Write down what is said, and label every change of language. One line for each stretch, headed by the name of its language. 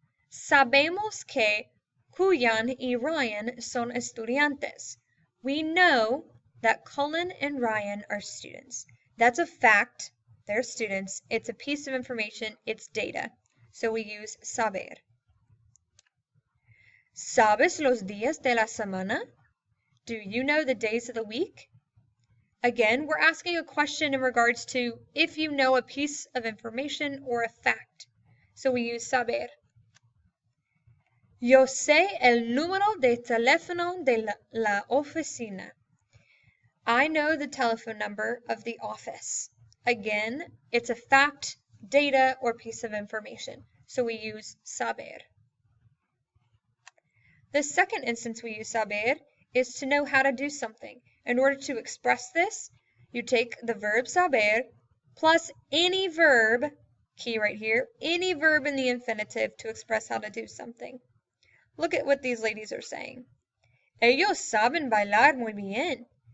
Spanish: Sabemos que Julian y Ryan son estudiantes.
English: We know that Cullen and Ryan are students. That's a fact. They're students. It's a piece of information. It's data. So we use saber.
Spanish: ¿Sabes los días de la semana?
English: Do you know the days of the week? Again, we're asking a question in regards to if you know a piece of information or a fact. So we use saber.
Spanish: Yo sé el número de teléfono de la oficina.
English: I know the telephone number of the office. Again, it's a fact, data, or piece of information. So we use saber. The second instance we use saber is to know how to do something. In order to express this, you take the verb saber plus any verb, key right here, any verb in the infinitive to express how to do something. Look at what these ladies are saying.
Spanish: Ellos saben bailar muy bien.